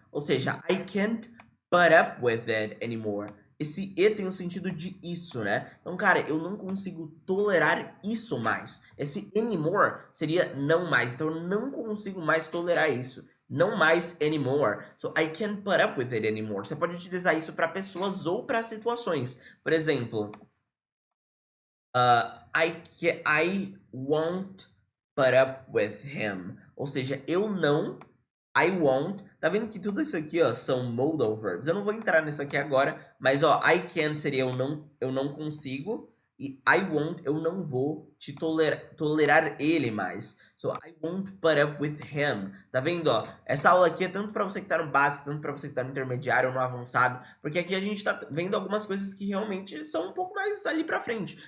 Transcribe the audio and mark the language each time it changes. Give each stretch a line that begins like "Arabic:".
Portuguese: Ou seja,
English: I can't put up with it anymore.
Portuguese: Esse e tem o sentido de isso, né? Então, cara, eu não consigo tolerar isso mais. Esse anymore seria não mais. Então, eu não consigo mais tolerar isso. Não mais anymore.
English: So, I can't put up with it anymore.
Portuguese: Você pode utilizar isso para pessoas ou para situações. Por exemplo,
English: I won't put up with him.
Portuguese: Ou seja, eu não,
English: I won't.
Portuguese: Tá vendo que tudo isso aqui, ó, são modal verbs. Eu não vou entrar nisso aqui agora, mas ó,
English: I can't
Portuguese: seria eu não consigo. E
English: I won't,
Portuguese: eu não vou te tolerar ele mais.
English: So, I won't put up with him.
Portuguese: Tá vendo, ó? Essa aula aqui é tanto para você que tá no básico, tanto para você que tá no intermediário ou no avançado, porque aqui a gente tá vendo algumas coisas que realmente são um pouco mais ali pra frente.